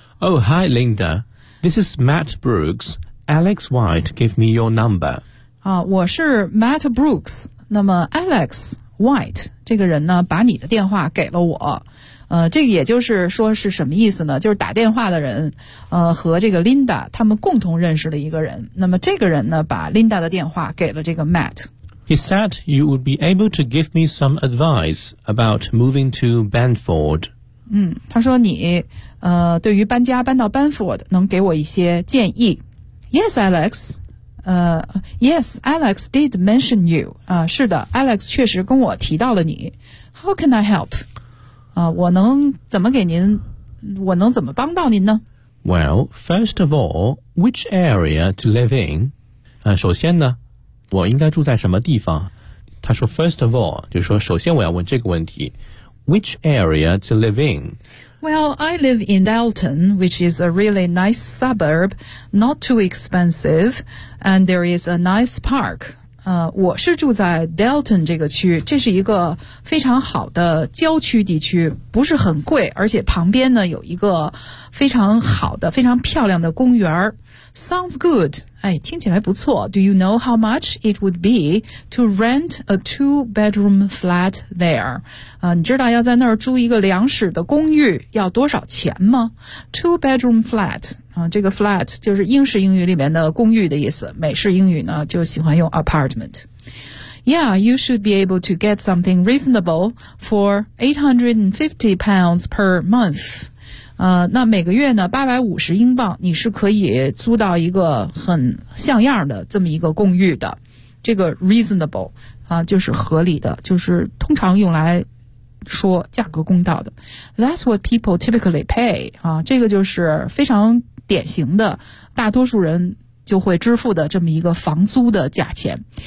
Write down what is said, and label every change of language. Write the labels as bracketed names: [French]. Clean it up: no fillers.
[English] Oh, hi, Linda. This is Matt Brooks. Alex White gave me your number. [Chinese] 我是 Matt Brooks. 那么 Alex White 这个人呢把你的电话给了我。这个也就是说是什么意思呢，就是打电话的人和这个 Linda 他们共同认识了一个人。那么这个人呢把 Linda 的电话给了这个 Matt。 [English] He said you would be able to give me some advice about moving to Bamford. [Chinese] 他说你对于搬家搬到 Bamford 能给我一些建议。 [English] Yes, Alex did mention you. [Chinese] 是的 ,Alex 确实跟我提到了你。 [English] How can I help? [Chinese] 我能怎么给您我能怎么帮到您呢 [English] ?Well, first of all, which area to live in? [Chinese] 首先呢我应该住在什么地方，他说 [English] first of all, [Chinese] 就是说首先我要问这个问题。 [English] Which area to live in? Well, I live in Dalton, which is a really nice suburb, not too expensive, and there is a nice park. [Chinese] 我是住在 Delton 这个区，这是一个非常好的郊区地区，不是很贵，而且旁边呢有一个非常好的非常漂亮的公园。 [English] Sounds good, [Chinese] 哎，听起来不错。 [English] Do you know how much it would be to rent a two-bedroom flat there? [Chinese] 你知道要在那儿租一个两室的公寓要多少钱吗？ [English] Two-bedroom flat, [Chinese] 这个 flat 就是英式英语里面的公寓的意思，美式英语呢就喜欢用 apartment. [English] Yeah, you should be able to get something reasonable for £850 per month. [Chinese] 那每个月呢850英镑你是可以租到一个很像样的这么一个公寓的。这个 reasonable, 就是合理的，就是通常用来说价格公道的。 [English] That's what people typically pay, [Chinese] 这个就是非常典型的大多数人就会支付的这么一个房租的价钱。